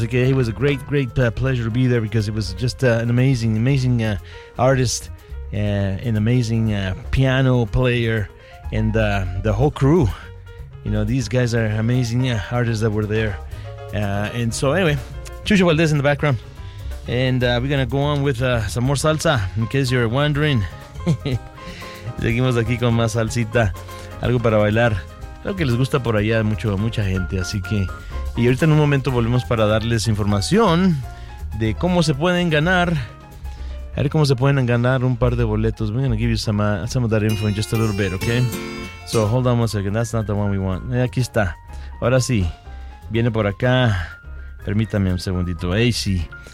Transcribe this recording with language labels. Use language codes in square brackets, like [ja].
[es] Así que [en] it was a great, great pleasure to be there because it was just an amazing, amazing artist, an amazing piano player, and the whole crew. You know, these guys are amazing artists that were there. And so anyway, Chucho Valdés in the background. And we're going to go on with some more salsa, in case you're wondering. [es] Seguimos aquí con más salsita, algo para bailar. Creo que les gusta por allá mucho, mucha gente, así que... Y ahorita en un momento volvemos para darles información de cómo se pueden ganar. A ver cómo se pueden ganar un par de boletos. [en] We're going to give you some of that info in just a little bit, okay? So hold on 1 second, that's not the one we want. [es] Aquí está, ahora sí, viene por acá, permítame un segundito, ahí sí.